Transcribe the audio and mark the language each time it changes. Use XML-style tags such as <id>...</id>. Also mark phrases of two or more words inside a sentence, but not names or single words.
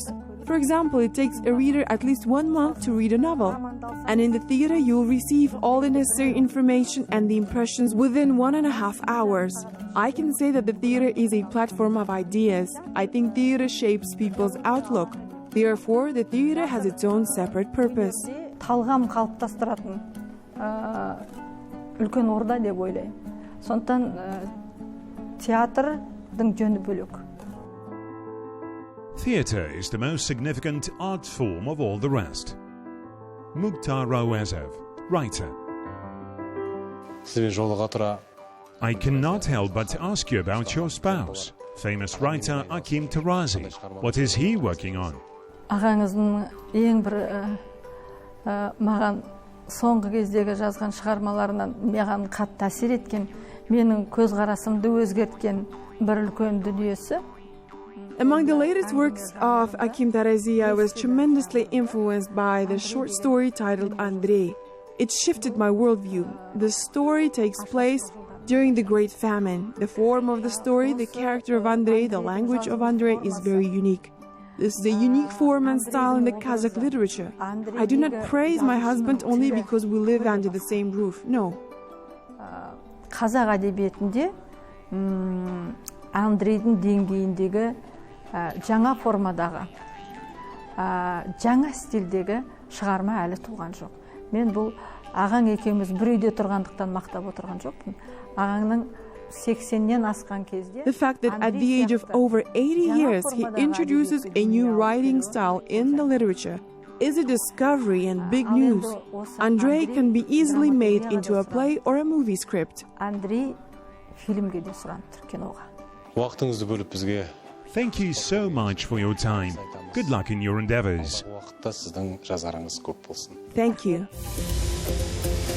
<en>For example, it takes a reader at least 1 month to read a novel. And in the theater, you'll receive all the necessary information and the impressions within 1.5 hours. I can say that the theater is a platform of ideas. I think theater shapes people's outlook. Therefore, the theater has its own separate purpose.</en> <kk>Талғам қалыптастыратын үлкен орда деп ойлаймын. Сондықтан театрдың жөні бөлек.</kk> <en>Theatre is the most significant art form of all the rest. Mukhtar Rawazov, writer. I cannot help but ask you about your spouse, famous writer Akim Tarazi. What is he working on?</en> <kk>Ағаңыздың ең бір маған соңғы кездегі жазған шығармаларынан маған қатты әсер еткен, менің көзқарасымды өзгерткен бір үлкен дүниесі.</kk> <en>Among the latest works of Akim Tarazi, I was tremendously influenced by the short story titled Andrei. It shifted my worldview. The story takes place during the Great Famine. The form of the story, the character of Andrei, the language of Andrei is very unique. This is a unique form and style in the Kazakh literature. I do not praise my husband only because we live under the same roof. No.</en> <kk>Қазақ әдебиетінде Андрейдің деңгейіндегі жаңа формадағы, жаңа стильдегі шығарма әлі туған жоқ. Мен бұл ағаң екеуміз бір үйде тұрғандықтан мақтап отырған жоқпын. Ағаңның 80-нен асқан кезде</kk> <en>The fact that at the age of over 80 years he introduces a new writing style in the literature is a discovery and big news. Andrei can be easily made into a play or a movie script.</en> <kk>Андрей фильмге де сұранып тұр, киноға. Уақытыңызды бөліп бізге.</kk> <en>Thank you so much for your time. Good luck in your endeavors.</en> <kk>Уақытта сіздің жазарыңыз көп болсын.</kk> <en>Thank you.</en>